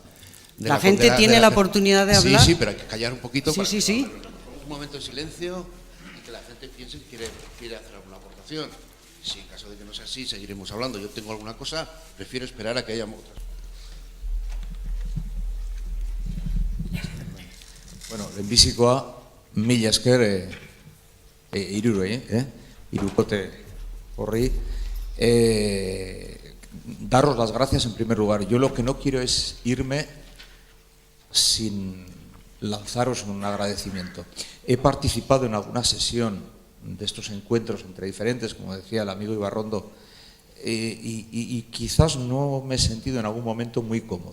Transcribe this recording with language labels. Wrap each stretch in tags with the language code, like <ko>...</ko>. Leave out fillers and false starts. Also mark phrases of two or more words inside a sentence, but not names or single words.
<es>La gente tiene la oportunidad de hablar. Sí, pero hay que callar un poquito. Sí. Un momento de silencio y que la gente piense que quiere hacer alguna aportación. Si en caso de que no sea así, seguiremos hablando. Yo tengo alguna cosa, prefiero esperar a que haya otras.</es> <eu>Bueno, lehenbizikoa, mila esker hirurei, hirukote horri.</eu> <es>Daros las gracias en primer lugar. Yo lo que no quiero es irme sin lanzaros un agradecimiento. He participado en alguna sesión de estos encuentros entre diferentes, como decía el amigo Ibarrondo, y quizás no me he sentido en algún momento muy cómodo.</es>